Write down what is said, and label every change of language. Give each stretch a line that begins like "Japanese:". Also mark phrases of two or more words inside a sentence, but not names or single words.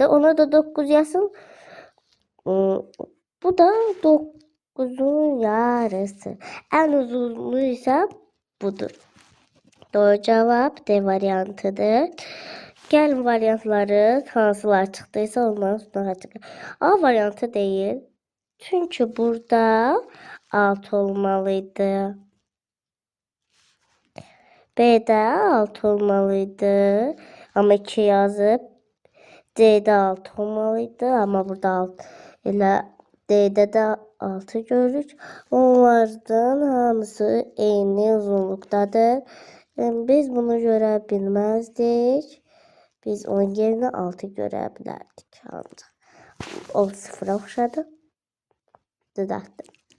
Turkish: Ona da 9 yazın. Bu da 9'un yarısı. En uzunluğu ise budur. Doğru cevap D variantıdır.
Azerbaijani: Gəlin variantları hansılar çıxdıysa onların üstüne açıqlayın.
Turkish: A variantı değil. Çünkü burada 6 olmalıydı. B'de 6 olmalıydı. Ama 2 yazıp C'de 6 olmalıydı. Ama burada 6 ile D'de de 6 görürük.
Azerbaijani: Onlardan hamısı eyni uzunlukdadır. Biz bunu görə bilməzdik. Biz onun yerine 6 görə bilərdik. O 0'a oxşadı. Düzəltdim.